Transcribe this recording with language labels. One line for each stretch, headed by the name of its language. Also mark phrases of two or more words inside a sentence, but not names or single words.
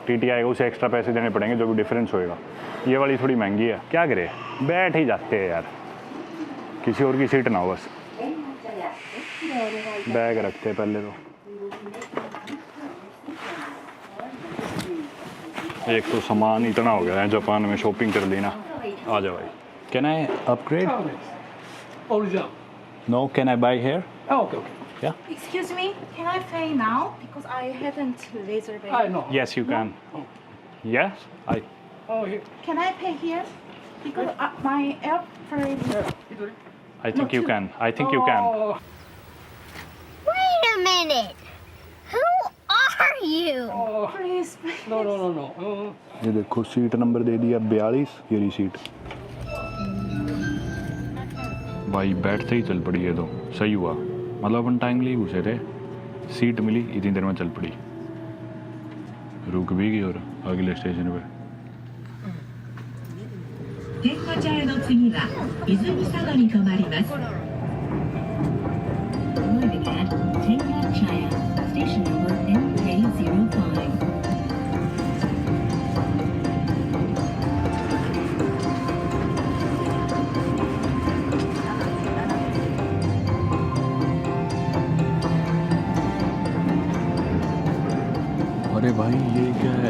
Hindi: टीटी आएगा उसे एक्स्ट्रा पैसे देने पड़ेंगे जो भी डिफरेंस होएगा। ये वाली थोड़ी महंगी है, क्या करे बैठ ही जाते हैं यार, किसी और की सीट ना हो बस। बैग रखते हैं पहले तो। एक तो सामान इतना हो गया है जापान में, शॉपिंग कर ली ना। आ जाओ भाई।
English: Can I upgrade? No, can I buy here? Okay. Yeah. Excuse me, can I pay now? Because I haven't reserved. No. Yes, you can. Yes, I. Oh, here. Can I pay here? Because my airplane. I think you can. I think you can. Oh, Wait a minute. Who are you? oh. Please, please. No.
Hindi: ये देखो सीट नंबर दे दिया 42, ये रही सीट। भाई बैठते ही चल पड़ी है तो सही हुआ। मतलब अपन टाइमली घुसे थे, सीट मिली इतनी देर में चल पड़ी। रुक भी गई और अगले स्टेशन पे।
Japanese: 天下茶屋の次は泉佐野に停まります。
English: Arriving at Tenga-Chaya, station number MK05.
Hindi: अरे भाई ये क्या है?